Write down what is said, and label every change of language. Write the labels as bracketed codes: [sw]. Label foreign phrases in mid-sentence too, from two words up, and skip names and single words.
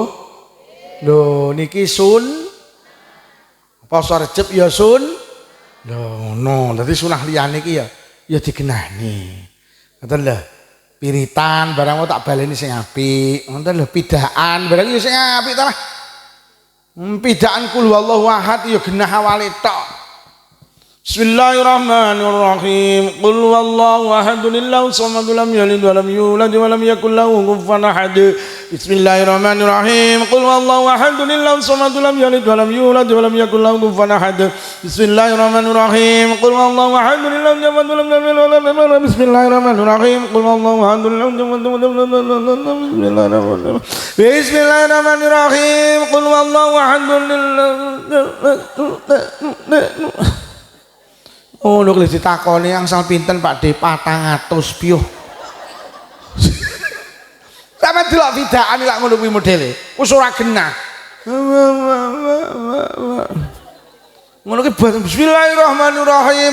[jv] Lho niki poso Rejab ya Lho no, dadi sunah liyane iki ya digenahne. Ngoten lho. Piritan barang tak baleni sing apik. Ngoten lho pidaan barang ya sing apik ta lah. Pidaan [ar] قل هو الله أحد [jv] ya genah awale tok. [ar] بسم الله الرحمن الرحيم. قل هو الله أحد الله الصمد لم يلد ولم يولد ولم يكن له كفوا أحد. بسم الله الرحمن الرحيم. قل هو الله أحد الله الصمد لم يلد ولم يولد ولم يكن له كفوا أحد. بسم الله الرحمن الرحيم. قل هو الله أحد الله الصمد لم يلد ولم يولد. بسم الله الرحمن الرحيم. قل هو الله أحد الله الصمد. Bismillahirrahmanirrahim. قل هو الله أحد. [jv] Oh, lho ditakoni angsal pinten Pak D 400 piyo. Sampe delok bidaan lak ngono kuwi modele. Wis ora genah. Ngono ki bismillahirrahmanirrahim.